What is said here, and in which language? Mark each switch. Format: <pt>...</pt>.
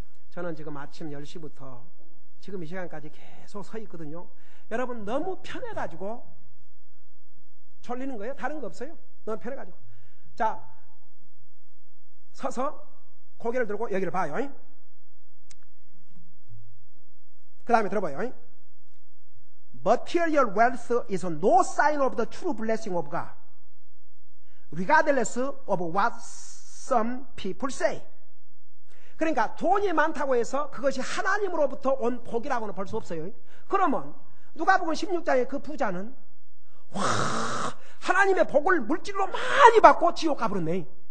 <ko>저는 지금 아침 10시부터 지금 이 시간까지 계속 서 있거든요. 여러분, 너무 편해가지고 졸리는 거예요. 다른 거 없어요. 너무 편해가지고. 자, 서서 고개를 들고 여기를 봐요. 그 다음에 들어봐요.</ko> <en>Material wealth is no sign of the true blessing of God, regardless of what some people say.</en> <ko>그러니까 돈이 많다고 해서 그것이 하나님으로부터 온 복이라고는 볼 수 없어요. 그러면 누가복음 16장의 그 부자는 하나님의 복을 물질로 많이 받고 지옥 가버렸네.</ko>